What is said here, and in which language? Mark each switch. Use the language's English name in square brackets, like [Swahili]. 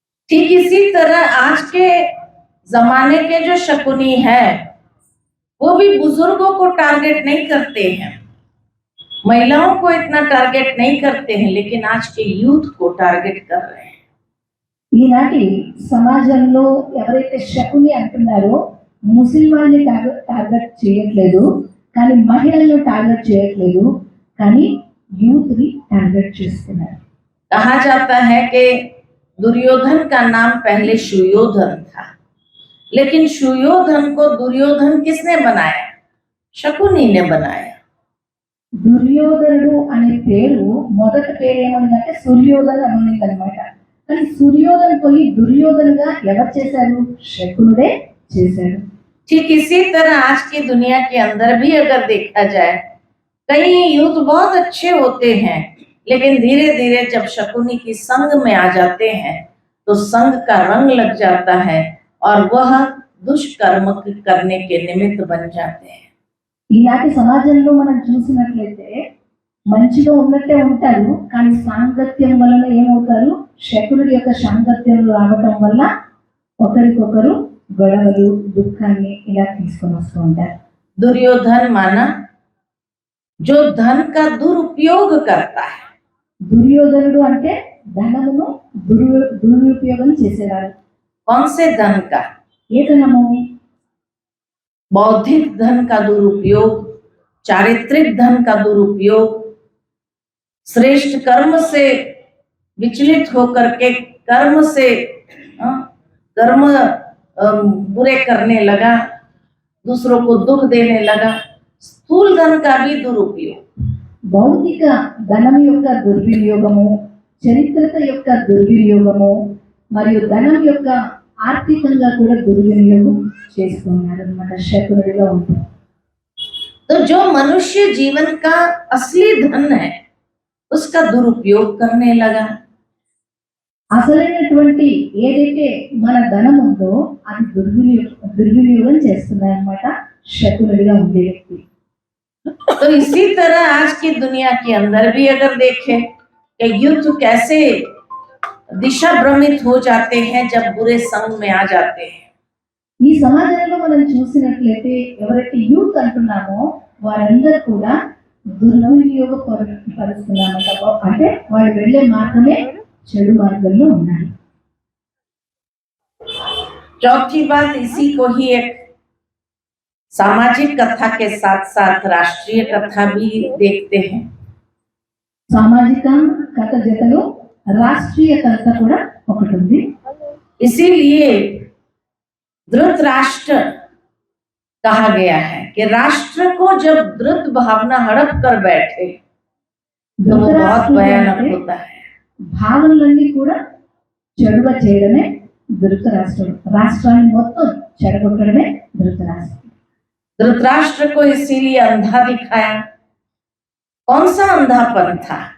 [Hindi] ठीक इसी तरह आज के जमाने के जो शकुनी है वो भी बुजुर्गों को टारगेट नहीं करते हैं, महिलाओं को इतना टारगेट नहीं करते हैं, लेकिन आज के यूथ को टारगेट कर रहे हैं। [Telugu] ఈనాటి సమాజంలో ఎవరైతే శకుని అంటున్నారో ముస్లింలని టార్గెట్ చేయట్లేదు, కానీ మహిళలను టార్గెట్ చేయట్లేదు, కానీ యూత్ ని టార్గెట్ చేస్తున్నారు. [Hindi] कहा जाता है कि दुर्योधन का नाम पहले सुयोधन था, लेकिन सुयोधन को दुर्योधन किसने बनाया? शकुनी ने बनाया। [Telugu] దుర్యోధనుడు అనే పేరు మొదటి పేరు ఏమన్నదంటే సూర్యోధన్ అని ఉంది అనమాట. కానీ సూర్యోధన్ పోయి దుర్యోధనగా ఎవరు చేశారు? శకునుడే చేశాడు. [Hindi] ठीक इसी तरह आज की दुनिया के अंदर भी अगर देखा जाए, कई यूथ बहुत अच्छे होते हैं, लेकिन धीरे धीरे जब शकुनी की संग में आ जाते हैं तो संग का रंग लग जाता है और वह दुष्कर्म करने के निमित्त बन जाते हैं। [Telugu] ఈనాటి సమాజంలో మనం చూసినట్లయితే మంచిగా ఉన్నట్టే ఉంటారు, కానీ సాంగత్యం వలన ఏమవుతారు? శకునుడి యొక్క సాంగత్యంలో రావటం వల్ల ఒకరికొకరు గొడవలు, దుఃఖాన్ని ఇలా తీసుకొని వస్తూ ఉంటారు. [Hindi] दुर्योधन माना जो धन का दुरुपयोग करता है। [Telugu] దుర్యోధనుడు అంటే ధనమును దురుపయోగం చేసేవారు. [Hindi] कौन से धन का? [Telugu] ఏ ధనము? [Hindi] बौद्धिक धन का दुरुपयोग, चारित्रिक धन का दुरुपयोग, श्रेष्ठ कर्म से विचलित होकर के कर्म से कर्म बुरे करने लगा, दूसरों को दुख देने लगा, स्थूल धन का भी दुरुपयोग। [Telugu] భౌతిక ధనం యొక్క దుర్వినియోగము, చరిత్రత యొక్క దుర్వినియోగము మరియు ధనం యొక్క ఆర్థికంగా కూడా దుర్వినియోగం చేసుకున్నారు అన్నమాట శకునుడిలో ఉంటుంది. [Hindi] तो जो मनुष्य जीवन का असली धन है उसका दुरुपयोग करने लगा। [Telugu] అసలైనటువంటి ఏదైతే మన ధనం ఉందో అది దుర్వినియోగం చేస్తున్నారన్నమాట శకునుడిగా ఉండే వ్యక్తి. [Hindi] तो इसी तरह आज की दुनिया के अंदर भी अगर देखें कि यूथ कैसे दिशा भ्रमित हो जाते हैं जब बुरे संग में आ जाते हैं। [Telugu] ఈ సమాజంలో మనం చూసినట్లయితే ఎవరైతే యూత్ అంటున్నామో వారందరూ కూడా దుర్వినియోగపరుస్తున్నారన్నమాట. అంటే వాళ్ళు వెళ్ళే మార్గమే చెడు మార్గంలో ఉన్నారు. [Hindi] चौथी बात इसी को ही एक सामाजिक कथा के साथ साथ राष्ट्रीय कथा भी देखते हैं। [Telugu] సామాజిక కథ జతలో రాష్ట్రీయ కథ కూడా ఒకటి ఉంది. [Hindi] इसीलिए धृतराष्ट्र कहा गया है कि राष्ट्र को जब धृत भावना हड़प कर बैठे तो वो बहुत भयानक होता है। [Telugu] భావనలన్నీ కూడా చెడువ చేయడమే ధృతరాష్ట్రుడు. రాష్ట్రాన్ని మొత్తం చెడగొట్టడమే ధృతరాష్ట్రుడు. [Hindi] धृतराष्ट्र को इसीलिए अंधा दिखाया। कौन सा अंधापन था?